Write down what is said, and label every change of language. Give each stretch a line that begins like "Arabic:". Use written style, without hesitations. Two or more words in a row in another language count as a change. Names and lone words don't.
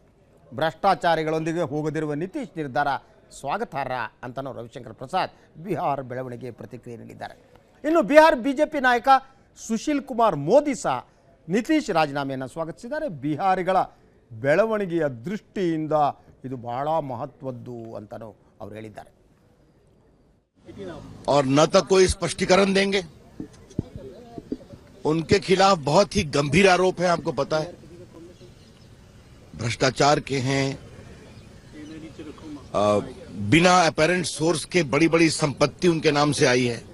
Kannada: ಭ್ರಷ್ಟಾಚಾರಿಗಳೊಂದಿಗೆ ಹೋಗದಿರುವ ನಿತೀಶ್ ನಿರ್ಧಾರ ಸ್ವಾಗತಾರ್ಹ ಅಂತನೂ ರವಿಶಂಕರ್ ಪ್ರಸಾದ್ ಬಿಹಾರ ಬೆಳವಣಿಗೆ ಪ್ರತಿಕ್ರಿಯೆ ನೀಡಿದ್ದಾರೆ. ಇನ್ನು ಬಿಹಾರ ಬಿಜೆಪಿ ನಾಯಕ ಸುಶೀಲ್ ಕುಮಾರ್ ಮೋದಿ ಸಹ ನಿತೀಶ್ ರಾಜೀನಾಮೆಯನ್ನು ಸ್ವಾಗತಿಸಿದ್ದಾರೆ. ಬಿಹಾರಿಗಳ ಬೆಳವಣಿಗೆಯ ದೃಷ್ಟಿಯಿಂದ ಇದು ಬಹಳ ಮಹತ್ವದ್ದು ಅಂತನೂ ಅವರು ಹೇಳಿದ್ದಾರೆ.
Hindi: और न तक कोई स्पष्टीकरण देंगे, उनके खिलाफ बहुत ही गंभीर आरोप है, आपको पता है, भ्रष्टाचार के हैं, बिना
English: apparent source
Hindi: के बड़ी बड़ी संपत्ति उनके नाम से आई है.